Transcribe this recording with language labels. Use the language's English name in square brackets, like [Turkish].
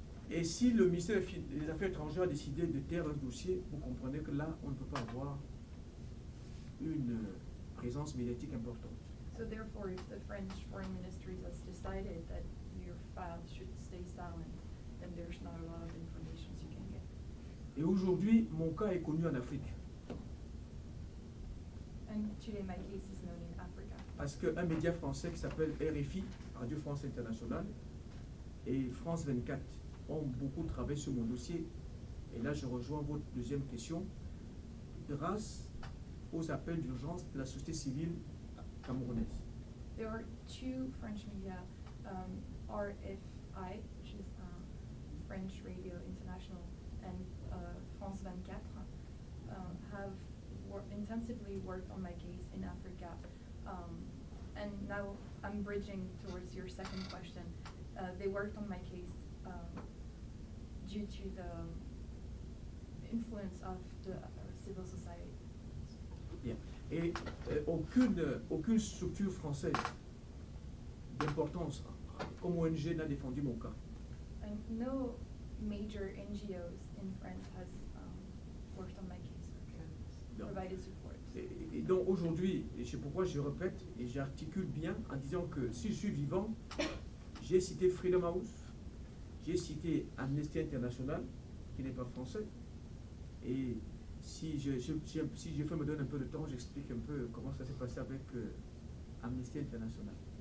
[French] Et si le ministère des Affaires étrangères a décidé de taire un dossier, vous comprenez que là, on ne peut pas avoir une présence médiatique importante. [English] So therefore, if the French Foreign Ministry has decided that your file should stay silent, then there's not a lot of information you can get. [French] Et aujourd'hui, mon cas est connu en Afrique. [English] And today my case is known in Africa. [French] Parce qu'un média français qui s'appelle RFI, Radio France Internationale, et France 24 ont beaucoup travaillé sur mon dossier. Et là, je rejoins votre deuxième question. Grâce aux appels d'urgence de la société civile camerounaise. [English] There are 2 French media, RFI, which is French Radio International, and France 24, have intensively worked on my case in Africa. And now I'm bridging towards your second question. They worked on my case due to the influence of the civil society. [French] Bien. Et aucune structure française d'importance comme ONG n'a défendu mon cas. [English] And no major NGOs in France has worked on my case, [French] Non. [English] provided support. [French] Et donc aujourd'hui, et c'est pourquoi je répète et j'articule bien en disant que si je suis vivant, j'ai cité Freedom House, j'ai cité Amnesty International, qui n'est pas français, et si je me donne un peu de temps, j'explique un peu comment ça s'est passé avec Amnesty International.